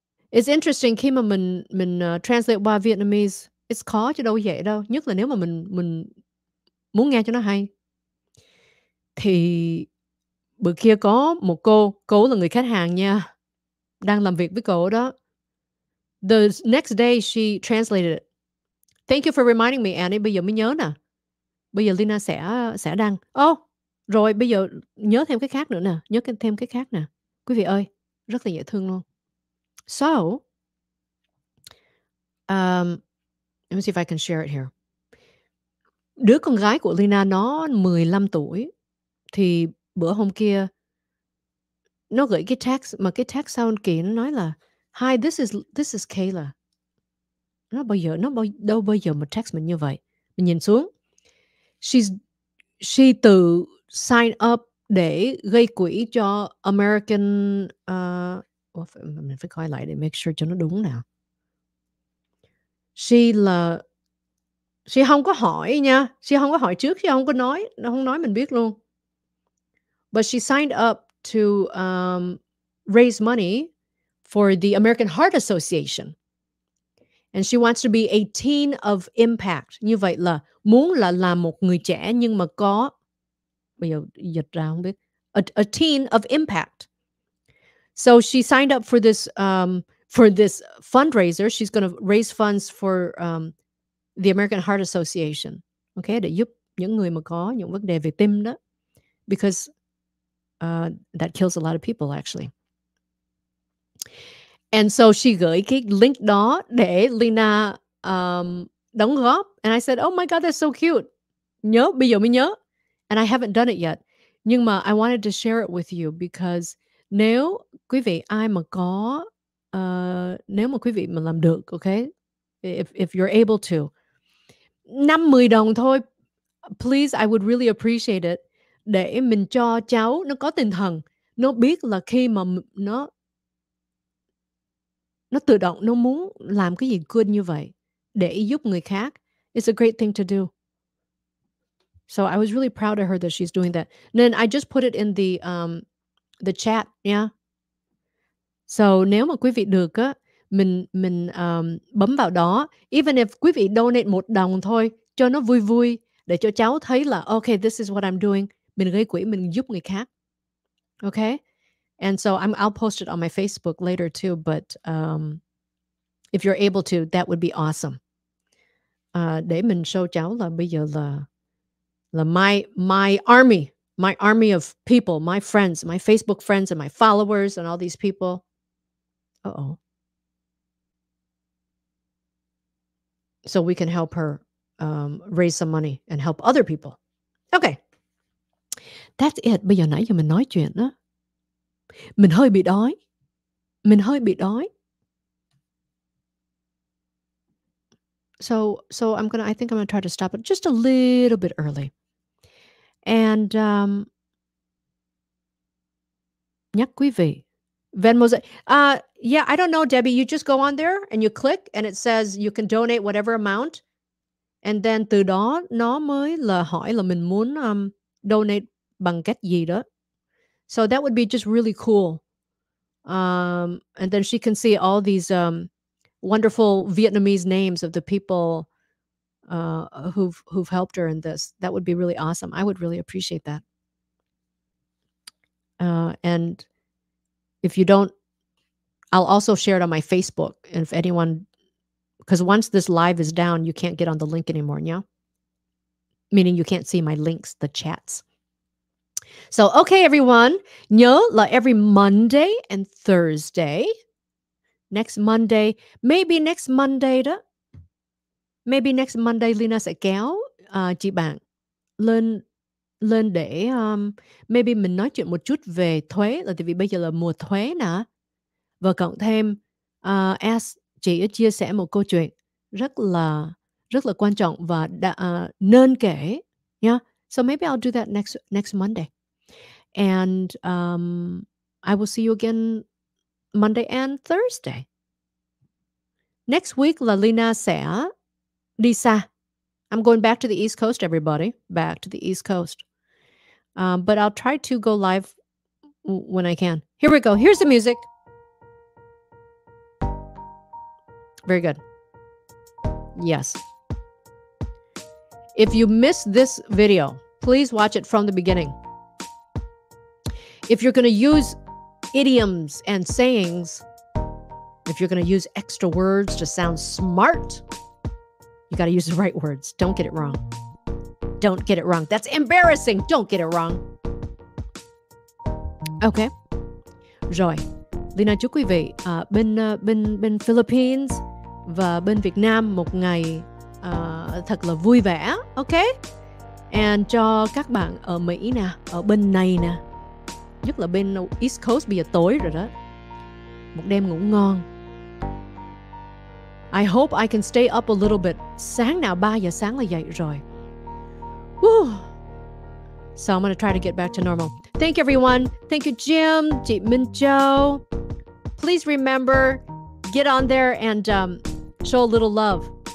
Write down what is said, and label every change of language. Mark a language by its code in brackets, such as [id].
[en] It's interesting [vi] khi mà mình translate qua Vietnamese, it's khó chứ đâu dễ đâu, nhất là nếu mà mình muốn nghe cho nó hay. Thì bữa kia có một cô là người khách hàng nha, đang làm việc với cô đó. [en] The next day she translated it. Thank you for reminding me, [vi] Annie, bây giờ mới nhớ nè. Bây giờ Lina sẽ đăng. Rồi bây giờ nhớ thêm cái khác nữa nè, thêm cái khác nè. Quý vị ơi, rất là dễ thương luôn. [en] So, let me see if I can share it here. [vi] Đứa con gái của Lina nó 15 tuổi, thì bữa hôm kia nó gửi cái text, mà cái text sound kỳ, nó nói là [en] "Hi, this is Kayla." [vi] Đâu bao giờ mà text mình như vậy. Mình nhìn xuống, she tự sign up để gây quỹ cho American, mình phải coi lại để make sure cho nó đúng nào. She không có hỏi nha, she không có hỏi trước, she không có nói, nó không nói mình biết luôn. [en] But she signed up to raise money for the American Heart Association. And she wants to be a teen of impact. [vi] Như vậy là muốn là làm một người trẻ nhưng mà có, bây giờ dịch ra không biết, [en] a teen of impact. So she signed up for this fundraiser. She's going to raise funds for the American Heart Association. [vi] Okay, để giúp những người mà có những vấn đề về tim đó. [en] Because that kills a lot of people actually. And so she [vi] gửi cái link đó để Lina đóng góp. [en] And I said, oh my God, that's so cute. [vi] Bây giờ mới nhớ. [en] And I haven't done it yet. [vi] Nhưng mà [en] I wanted to share it with you because [vi] nếu quý vị ai mà có, nếu mà quý vị mà làm được, okay? [en] If you're able to. [vi] 5-10 đồng thôi. [en] Please, I would really appreciate it. [vi] để mình cho cháu nó có tinh thần, nó biết là khi mà nó tự động nó muốn làm cái gì good như vậy để giúp người khác. [en] It's a great thing to do. So I was really proud of her that she's doing that. And then I just put it in the chat, yeah. [vi] So nếu mà quý vị được á, mình bấm vào đó, even if quý vị donate $1 thôi, cho nó vui vui, để cho cháu thấy là okay, [en] this is what I'm doing. [vi] Mình gây quỹ, mình giúp người khác. [en] Okay? And so I'll post it on my Facebook later too, but if you're able to, that would be awesome. [vi] Để mình show cháu là bây giờ là [en] my army of people, my friends, my Facebook friends and my followers and all these people. Uh-oh. So we can help her raise some money and help other people. Okay. That's it. [vi] Bây giờ nãy giờ mình nói chuyện đó. Mình hơi bị đói. [en] So I think I'm gonna try to stop it just a little bit early. And [vi] nhắc quý vị. [en] Venmo. Yeah, I don't know, Debbie. You just go on there and you click and it says you can donate whatever amount. [vi] And then từ đó nó mới là hỏi là mình muốn donate bằng cách gì đó. [en] So that would be just really cool. And then she can see all these wonderful Vietnamese names of the people who've helped her in this. That would be really awesome. I would really appreciate that. And if you don't, I'll also share it on my Facebook. And if anyone, because once this live is down, you can't get on the link anymore, yeah? Meaning you can't see my links, the chats. [vi] So, okay, everyone, nhớ là [en] every Monday and Thursday, next Monday [vi] đó, maybe next Monday Lina sẽ kéo chị bạn lên để maybe mình nói chuyện một chút về thuế, là tại vì bây giờ là mùa thuế nè, và cộng thêm as chị chia sẻ một câu chuyện rất là quan trọng và nên kể nha. [en] So maybe I'll do that next Monday. And I will see you again Monday and Thursday. [vi] Next week là Lina sẽ đi xa. [en] I'm going back to the East Coast, everybody. Back to the East Coast. But I'll try to go live when I can. Here we go. Here's the music. Very good. Yes. If you missed this video, please watch it from the beginning. If you're going to use idioms and sayings, if you're going to use extra words to sound smart, you got to use the right words. Don't get it wrong. Don't get it wrong. That's embarrassing. Don't get it wrong. Okay. Rồi. [vi] Lina chúc quý vị bên Philippines và bên Việt Nam một ngày thật là vui vẻ. Okay. And cho các bạn ở Mỹ nè, ở bên này nè, nhất là bên East Coast bây giờ tối rồi đó, một đêm ngủ ngon. [en] I hope I can stay up a little bit. [vi] Sáng nào 3 giờ sáng là dậy rồi. Woo. [en] So I'm going to try to get back to normal. Thank you, everyone. Thank you, Jim, chị Minh Châu. Please remember, get on there and show a little love.